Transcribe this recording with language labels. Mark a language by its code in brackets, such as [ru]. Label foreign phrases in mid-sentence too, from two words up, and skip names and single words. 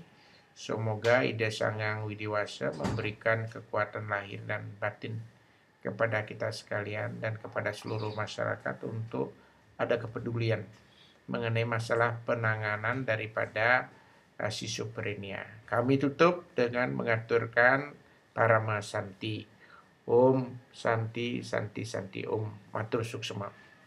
[id] Semoga Ida Sang Hyang Widiwasa memberikan kekuatan lahir dan batin kepada kita sekalian dan kepada seluruh masyarakat untuk ada kepedulian mengenai masalah penanganan daripada schizophrenia. Kami tutup dengan mengaturkan Parama Santi. [sa] Om Santi Santi Santi Om. [ban] Matur suksema.